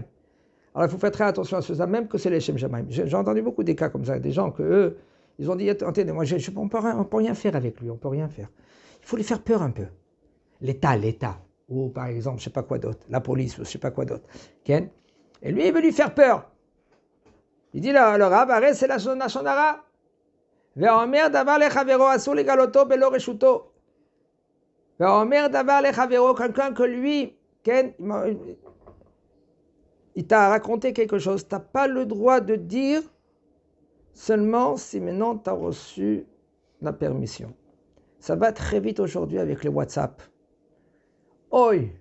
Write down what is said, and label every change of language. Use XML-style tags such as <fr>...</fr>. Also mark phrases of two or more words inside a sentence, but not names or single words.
<fr>Alors, il faut faire très attention à ceux-là, même que c'est les</fr> <he>שם שמים.</he> <fr>J'ai entendu beaucoup des cas comme ça, des gens que eux, ils ont dit, attendez, moi, on ne peut rien faire avec lui, on ne peut rien faire. Il faut lui faire peur un peu. L'État, ou par exemple, je ne sais pas quoi d'autre, la police, ou je ne sais pas quoi d'autre. Okay? Et lui, il veut lui faire peur. Il dit, le Rav, arrête, c'est la shonara.</fr> <he>ואומר דבר לחברו, אסור לגלותו בלא רשותו. ואומר דבר לחברו,</he> <fr>quelqu'un que lui, il t'a raconté quelque chose, tu n'as pas le droit de dire seulement si maintenant tu as reçu la permission. Ça va très vite aujourd'hui avec les WhatsApp. Oi.</fr>